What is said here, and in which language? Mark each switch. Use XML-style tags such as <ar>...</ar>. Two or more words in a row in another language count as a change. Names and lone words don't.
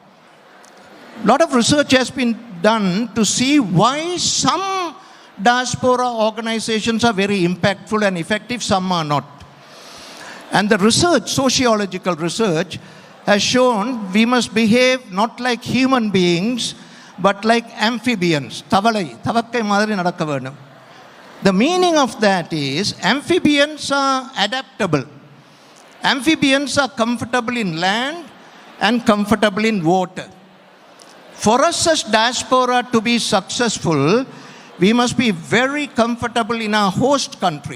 <en>A lot of research has been done to see why some diaspora organizations are very impactful and effective, some are not. And the research, sociological research, has shown we must behave not like human beings, but like amphibians.</en> <ta>தவக்கை மாதிரி நடக்க வேணும்.</ta> <en>The meaning of that is amphibians are adaptable. Amphibians are comfortable in land and comfortable in water. For us as diaspora to be successful, we must be very comfortable in our host country.</en>